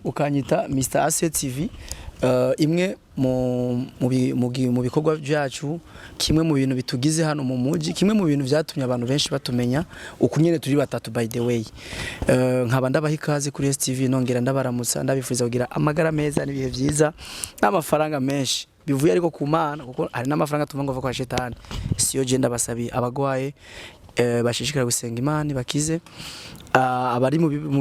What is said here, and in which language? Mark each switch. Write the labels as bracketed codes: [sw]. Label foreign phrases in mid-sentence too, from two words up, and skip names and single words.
[rw] ukanyita Mr Asset TV imwe mu bikorwa byacu kimwe mu bintu bitugize hano mu muji kimwe mu bintu byatumye abantu benshi batumenya ukunyene turi batatu [en] by the way [rw] nkaba ndabaha ikaze kuri STV nongera ndabaramutsa ndabifuza kugira amagara meza n'ibihe byiza n'amafaranga menshi bivuye ariko ku Mana kuko hari n'amafaranga tuvuga ngo kwa shetani siyo je ndabasabiye abagwaye bashishikara gusenga Imana bakize abari mu